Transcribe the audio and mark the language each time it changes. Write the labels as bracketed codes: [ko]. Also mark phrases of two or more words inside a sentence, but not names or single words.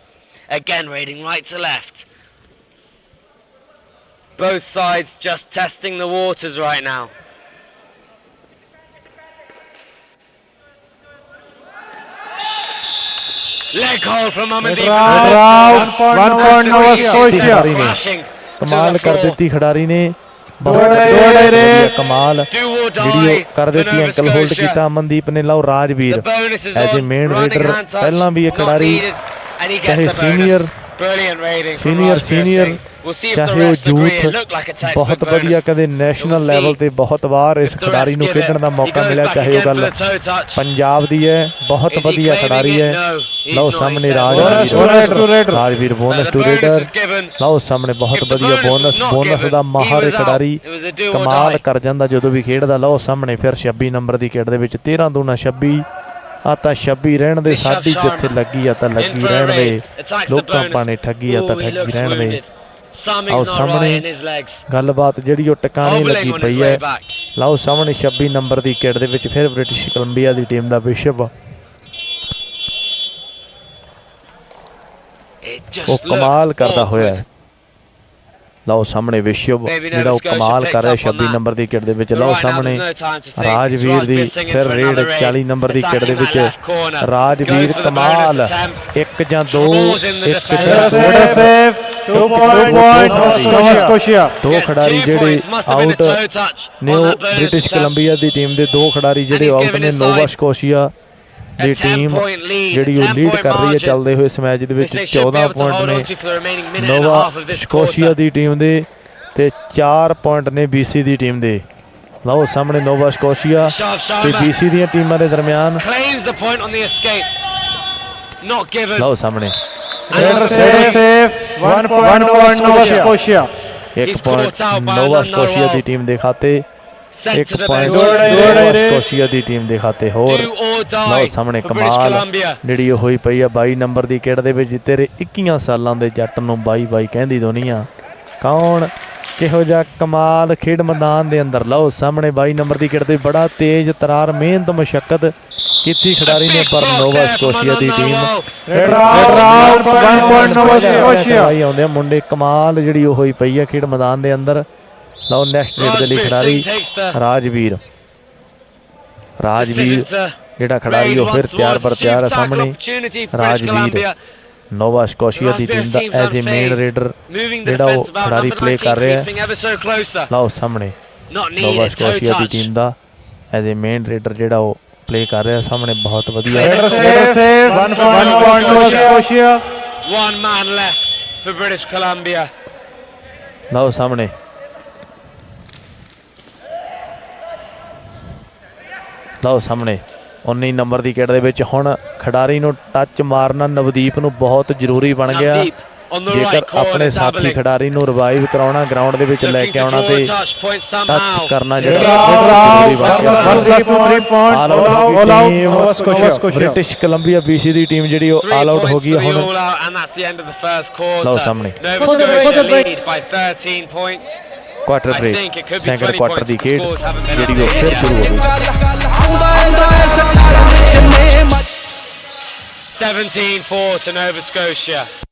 [en] Again raiding right to left. Both sides just testing the waters right now. Leg hold from Amandeep. 1 point Nova Scotia. Crashing to [pa] ਕਮਾਲ [en] the [pa] ਕਰ [en] floor. [pa] ਦਿੱਤੀ ਖਿਡਾਰੀ ਨੇ ਬਹੁਤ ਵਧੀਆ ਕਮਾਲ [en] Do or [pa] ਜਿਹੜੀ [en] die [pa] ਉਹ ਕਰ [en] for [pa] ਦਿੱਤੀ [en] Nova ankle hold Scotia. [pa] ਕੀਤਾ ਅਮਨਦੀਪ ਨੇ। ਲਓ ਰਾਜਵੀਰ [en] The bonus is as a on. ਮੇਨ Running ਰੇਡਰ hand touch. [pa] ਪਹਿਲਾਂ ਵੀ ਇਹ [en] Not [pa] ਖਿਡਾਰੀ [en] needed. And he [pa] ਚਾਹੇ [en] gets the senior, bonus. Brilliant rating from [pa] ਸੀਨੀਅਰ [en] Rajveer [pa] ਸੀਨੀਅਰ [en] Singh. We'll see if the [pa] ਚਾਹੇ ਉਹ [en] refs agree. It [pa] ਯੂਥ [en] looked like a textbook [pa] ਬਹੁਤ ਵਧੀਆ [en] bonus. [pa] ਕਦੇ ਨੈਸ਼ਨਲ ਲੈਵਲ ਤੇ ਬਹੁਤ ਵਾਰ ਇਸ [en] If the [pa] ਖਿਡਾਰੀ [en] refs [pa] ਨੂੰ [en] give [pa] ਖੇਡਣ [en] it, [pa] ਦਾ [en] he [pa] ਮੌਕਾ [en] goes [pa] ਮਿਲਿਆ [en] back [pa] ਚਾਹੇ ਉਹ [en] again for [pa] ਗੱਲ [en] the toe touch. [pa] ਪੰਜਾਬ ਦੀ ਹੈ ਬਹੁਤ [en] Is he [pa] ਵਧੀਆ [en] claiming [pa] ਖਿਡਾਰੀ [en] it? [pa] ਹੈ। [en] No, he's [pa] ਲਓ [en] not. He [pa] ਸਾਹਮਣੇ [en] says [pa] ਰਾਜਵੀਰ [en] bonus to raider. [pa] ਰਾਜਵੀਰ [en] But ਬੋਨਸ the ਟੂ bonus ਰੇਡਰ। is given. [pa] ਲਓ ਸਾਹਮਣੇ ਬਹੁਤ [en] If the [pa] ਵਧੀਆ [en] bonus was not [pa] ਬੋਨਸ [en] given, [pa] ਦਾ [en] he [pa] ਮਾਹਰ [en] was out. [pa] ਖਿਡਾਰੀ [en] It was a do or [pa] ਕਮਾਲ [en] die. [pa] ਕਰ ਜਾਂਦਾ ਜਦੋਂ ਵੀ ਖੇਡਦਾ। ਲਓ ਸਾਹਮਣੇ ਫਿਰ 26 ਨੰਬਰ ਦੀ ਖੇਡ ਦੇ ਵਿੱਚ 13 ਦੂਣਾ 26 ਆ ਤਾਂ 26 ਰਹਿਣ ਦੇ [en] Rishabh [pa] ਸਾਡੀ ਜਿੱਥੇ [en] Sharma [pa] ਲੱਗੀ ਆ ਤਾਂ [en] In [pa] ਲੱਗੀ [en] for a [pa] ਰਹਿਣ ਦੇ [en] raid. Attacks the [pa] ਲੋਕਾਂ [en] bonus. [pa] ਪਾਣੇ ਠੱਗੀ ਆ ਤਾਂ [en] Ooh, he [pa] ਠੱਗੀ [en] looks [pa] ਰਹਿਣ ਦੇ। [en] wounded. [pa] ਆਓ [en] Something's not [pa] ਸਾਹਮਣੇ [en] right in his legs. [pa] ਗੱਲਬਾਤ ਜਿਹੜੀ ਉਹ ਟਿਕਾਣੇ [en] Hobbling [pa] ਲੱਗੀ [en] on his [pa] ਪਈ [en] way [pa] ਹੈ। [en] back. [pa] ਲਓ ਸਾਹਮਣੇ 26 ਨੰਬਰ ਦੀ ਕਿਟ ਦੇ ਵਿੱਚ ਫਿਰ ਬ੍ਰਿਟਿਸ਼ ਕੋਲੰਬੀਆ ਦੀ ਟੀਮ ਦਾ ਵਿਸ਼ਵ [en] It just [pa] ਉਹ ਕਮਾਲ [en] looked [pa] ਕਰਦਾ ਹੋਇਆ [en] awkward. [pa] ਹੈ। ਲਓ ਸਾਹਮਣੇ ਵਿਸ਼ਵ [en] Maybe [pa] ਜਿਹੜਾ ਉਹ [en] Nova Scotia [pa] ਕਮਾਲ ਕਰ ਰਿਹਾ [en] picked up on [pa] 26 [en] that. [pa] ਨੰਬਰ ਦੀ ਕਿਟ ਦੇ ਵਿੱਚ। [en] But [pa] ਲਓ [en] right now [pa] ਸਾਹਮਣੇ [en] there's no time to think. It's [pa] ਰਾਜਵੀਰ ਦੀ [en] Rajveer Singh in [pa] ਫਿਰ [en] for [pa] ਰੇਡ [en] another raid. [pa] 40 ਨੰਬਰ ਦੀ ਕਿਟ ਦੇ [en] Attacking that [pa] ਵਿੱਚ [en] left corner. [pa] ਰਾਜਵੀਰ [en] Goes for the [pa] ਕਮਾਲ [en] bonus attempt. [pa] 1 ਜਾਂ 2 [en] Troubles in the [pa] 1 [en] defense. [pa] ਜਾਂ [en] Raider [pa] 2 [en] save. 2 point Nova Scotia. [pa] ਦੋ [en] Gets [pa] ਖਿਡਾਰੀ [en] 2 [pa] ਜਿਹੜੇ [en] points. Must have been a [pa] ਆਊਟ [en] toe touch [pa] ਨੇ [en] on [pa] ਉਹ [en] that bonus [pa] ਬ੍ਰਿਟਿਸ਼ [en] attempt. [pa] ਕੋਲੰਬੀਆ ਦੀ ਟੀਮ ਦੇ ਦੋ ਖਿਡਾਰੀ ਜਿਹੜੇ [en] he's [pa] ਆਊਟ [en] given [pa] ਨੇ। [en] his [pa] ਨੋਵਾ [en] side [pa] ਸਕੋਸ਼ੀਆ ਦੀ [en] A 10 [pa] ਟੀਮ [en] point lead. [pa] ਜਿਹੜੀ [en] A [pa] ਉਹ [en] 10 [pa] ਲੀਡ [en] point [pa] ਕਰ ਰਹੀ ਹੈ [en] margin. [pa] ਚੱਲਦੇ ਹੋਏ ਇਸ ਮੈਚ ਦੇ ਵਿੱਚ [en] Which they should be [pa] 14 [en] able to [pa] ਪੁਆਇੰਟ [en] hold [pa] ਨੇ [en] on to for the remaining minute and a [pa] ਨੋਵਾ [en] half of this [pa] ਸਕੋਸ਼ੀਆ [en] quarter. [pa] ਦੀ ਟੀਮ ਦੇ ਤੇ 4 ਪੁਆਇੰਟ ਨੇ BC ਦੀ ਟੀਮ ਦੇ। ਲਓ ਸਾਹਮਣੇ ਨੋਵਾ ਸਕੋਸ਼ੀਆ [en] Rishabh [pa] ਤੇ [en] Sharma [pa] BC ਦੀਆਂ ਟੀਮਾਂ ਦੇ ਦਰਮਿਆਨ। [en] claims the point on the escape. Not given. [pa] ਲਓ ਸਾਹਮਣੇ [en] Raider save. 1 point Nova Scotia. [pa] 1 [en] He's [pa] ਪੁਆਇੰਟ [en] caught out by [pa] ਨੋਵਾ [en] Anand [pa] ਸਕੋਸ਼ੀਆ ਦੀ [en] Narwal. [pa] ਟੀਮ ਦੇ ਖਾਤੇ। [en] Sent [pa] 1 [en] to the [pa] ਪੁਆਇੰਟ [en] bench. [pa] ਨੋਵਾ ਸਕੋਸ਼ੀਆ ਦੀ ਟੀਮ ਦੇ ਖਾਤੇ ਹੋਰ। [en] Do or die [pa] ਲਓ ਸਾਹਮਣੇ [en] for British [pa] ਕਮਾਲ [en] Columbia. [pa] ਜਿਹੜੀ ਉਹ ਹੋਈ ਪਈ ਆ 22 ਨੰਬਰ ਦੀ ਕਿਟ ਦੇ ਵਿੱਚ। ਤੇਰੇ 21 ਸਾਲਾਂ ਦੇ ਜੱਟ ਨੂੰ 22 ਕਹਿੰਦੀ ਦੁਨੀਆ। ਕੌਣ ਕਿਹੋ ਜਿਹਾ ਕਮਾਲ ਖੇਡ ਮੈਦਾਨ ਦੇ ਅੰਦਰ। ਲਓ ਸਾਹਮਣੇ 22 ਨੰਬਰ ਦੀ ਕਿਟ ਤੇ ਬੜਾ ਤੇਜ਼ ਤਰਾਰ ਮਿਹਨਤ ਮੁਸ਼ੱਕਤ ਕੀਤੀ ਖਿਡਾਰੀ ਨੇ ਪਰ ਨੋਵਾ ਸਕੋਸ਼ੀਆ ਦੀ ਟੀਮ Raider out. 1 point Nova Scotia. ਆਉਂਦੇ ਆ ਮੁੰਡੇ। ਕਮਾਲ ਜਿਹੜੀ ਉਹ ਹੋਈ ਪਈ ਆ ਖੇਡ ਮੈਦਾਨ ਦੇ ਅੰਦਰ। ਲਓ [en] next raid [pa] ਦੇ ਲਈ [en] Rajveer [pa] ਖਿਡਾਰੀ [en] Singh takes the [pa] ਰਾਜਵੀਰ [en] decision to [pa] ਜਿਹੜਾ ਖਿਡਾਰੀ [en] raid [pa] ਉਹ ਫਿਰ [en] once [pa] ਤਿਆਰ [en] more. [pa] ਪਰ ਤਿਆਰ ਆ [en] Super tackle [pa] ਸਾਹਮਣੇ। [en] opportunity for British [pa] ਰਾਜਵੀਰ [en] Columbia. [pa] ਨੋਵਾ ਸਕੋਸ਼ੀਆ ਦੀ [en] Rajveer [pa] ਟੀਮ ਦਾ [en] seems as a main unfazed. ਰੇਡਰ Moving the [pa] ਜਿਹੜਾ ਉਹ [en] defense about [pa] ਖਿਡਾਰੀ [en] number [pa] ਪਲੇ [en] 19, [pa] ਕਰ ਰਿਹਾ ਹੈ। [en] creeping ever so closer. [pa] ਲਓ ਸਾਹਮਣੇ [en] Not [pa] ਨੋਵਾ [en] needed. Toe [pa] ਸਕੋਸ਼ੀਆ ਦੀ [en] touch. [pa] ਟੀਮ ਦਾ [en] as a main raider [pa] ਜਿਹੜਾ ਉਹ ਪਲੇ ਕਰ ਰਿਹਾ ਸਾਹਮਣੇ ਬਹੁਤ ਵਧੀਆ। [en] Raider save. 1 point Nova Scotia. One man left for British Columbia. [pa] ਲਓ ਸਾਹਮਣੇ ਲਓ ਸਾਹਮਣੇ 19 ਨੰਬਰ ਦੀ ਕਿਟ ਦੇ ਵਿੱਚ ਹੁਣ ਖਿਡਾਰੀ ਨੂੰ ਟੱਚ ਮਾਰਨਾ ਨਵਦੀਪ ਨੂੰ ਬਹੁਤ ਜ਼ਰੂਰੀ ਬਣ ਗਿਆ। [en] Navdeep on the right [pa] ਜੇਕਰ [en] corner, [pa] ਆਪਣੇ ਸਾਥੀ [en] doubling. [pa] ਖਿਡਾਰੀ ਨੂੰ ਰਿਵਾਈਵ ਕਰਾਉਣਾ ਗਰਾਊਂਡ ਦੇ ਵਿੱਚ ਲੈ [en] Looking [pa] ਕੇ [en] to [pa] ਆਉਣਾ [en] draw [pa] ਤੇ [en] a touch point [pa] ਟੱਚ [en] somehow. [pa] ਕਰਨਾ [en] Raider [pa] ਜਿਹੜਾ [en] out. [pa] ਜ਼ਰੂਰੀ ਬਣ ਗਿਆ। [en] 1 to 3 point. All out Nova Scotia. [pa] ਬ੍ਰਿਟਿਸ਼ ਕੋਲੰਬੀਆ BC ਦੀ ਟੀਮ ਜਿਹੜੀ ਉਹ [en] 3 all out [pa] ਹੋ [en] points [pa] ਗਈ [en] for the [pa] ਹੁਣ। [en] all out, and that's the end of the first quarter. [pa] ਲਓ ਸਾਹਮਣੇ [en] Nova For the break, Scotia for the break. lead by 13 points. [pa] ਕੁਆਟਰ [en] I [pa] ਬ੍ਰੇਕ [en] think it could be [pa] ਸੈਕਿੰਡ [en] 20 [pa] ਕੁਆਟਰ ਦੀ [en] points. The [pa] ਖੇਡ [en] scores haven't been [pa] ਜਿਹੜੀ ਉਹ ਫਿਰ [en] updated [pa] ਸ਼ੁਰੂ [en] yet. [pa] ਹੋ ਗਈ। [en] 17-4 to Nova Scotia.